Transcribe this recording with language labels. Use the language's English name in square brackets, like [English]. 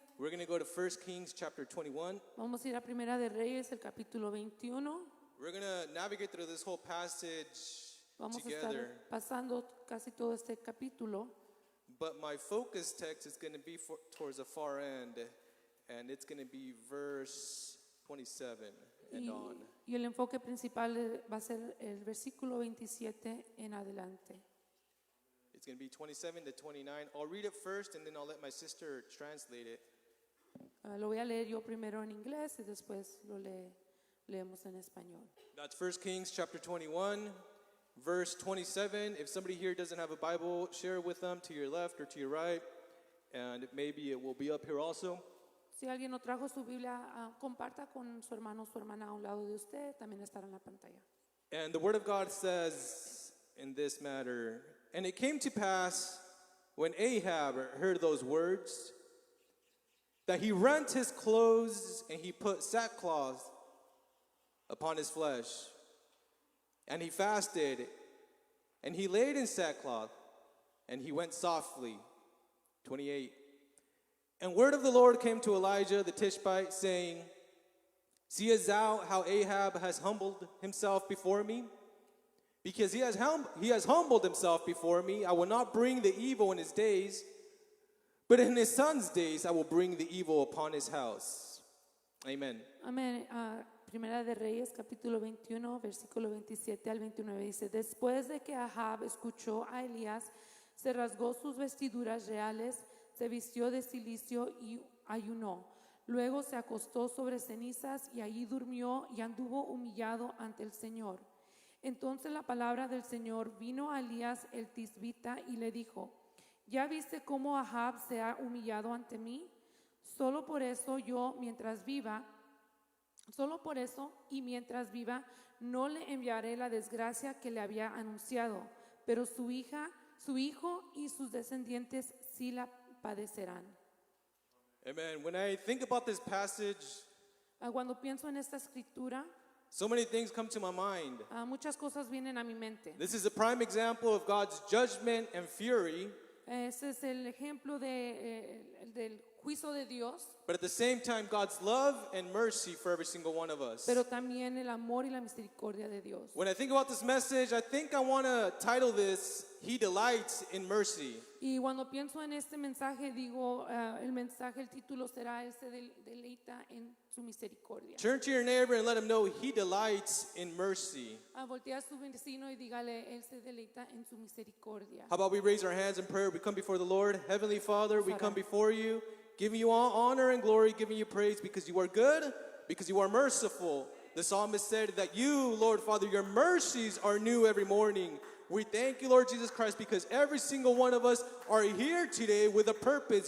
[English] We're going to go to 1 Kings chapter 21. [Spanish] Vamos a ir a Primera de Reyes, el capítulo 21. [English] We're going to navigate through this whole passage [Spanish] Vamos a [English] together. [Spanish] estar pasando casi todo este capítulo. [English] But my focus text is going to be towards the far end, and it's going to be verse 27 and on. [Spanish] Y el enfoque principal va a ser el versículo 27 en adelante. [English] It's going to be 27 to 29. I'll read it first, and then I'll let my sister translate it. [Spanish] Lo voy a leer yo primero en inglés y después leemos en español. [English] That's 1 Kings chapter 21, verse 27. If somebody here doesn't have a Bible, share it with them to your left or to your right, and maybe it will be up here also. [Spanish] Si alguien no trajo su Biblia, comparta con su hermano o su hermana a un lado de usted, también estará en la pantalla. [English] And the word of God says in this matter, and it came to pass when Ahab heard those words, that he rent his clothes and he put sackcloth upon his flesh. And he fasted, and he laid in sackcloth, and he went softly. 28. And word of the Lord came to Elijah the Tishbite, saying, Seest thou how Ahab has humbled himself before me? Because he has humbled himself before me, I will not bring the evil in his days, but in his son's days I will bring the evil upon his house. Amen. [Spanish] Amén. Primera de Reyes, capítulo 21, versículo 27 al 29 dice: Después de que Ahab escuchó a Elías, se rasgó sus vestiduras reales, se vistió de cilicio y ayunó. Luego se acostó sobre cenizas y allí durmió y anduvo humillado ante el Señor. Entonces la palabra del Señor vino a Elías el tisbita y le dijo: ¿Ya viste cómo Ahab se ha humillado ante mí? Solo por eso y mientras viva, no le enviaré la desgracia que le había anunciado, pero su hijo y sus descendientes sí la padecerán. Amen. [English] When I think about this passage, [Spanish] Cuando pienso en esta escritura, [English] so many things come to my mind. [Spanish] muchas cosas vienen a mi mente. [English] This is a prime example of God's judgment and fury, [Spanish] Ese es el ejemplo del juicio de Dios, [English] but at the same time, God's love and mercy for every single one of us. [Spanish] pero también el amor y la misericordia de Dios. [English] When I think about this message, I think I want to title this, He Delights in Mercy. [Spanish] Y cuando pienso en este mensaje, digo, el título será: Él se deleita en su misericordia. [English] Turn to your neighbor and let him know He delights in mercy. [Spanish] Voltea a su vecino y dígale: Él se deleita en su misericordia. [English] How about we raise our hands in prayer? We come before the Lord. Heavenly Father, we come before you, giving you all honor and glory, giving you praise because you are good, because you are merciful. The psalmist said that you, Lord Father, your mercies are new every morning. We thank you, Lord Jesus Christ, because every single one of us are here today with a purpose.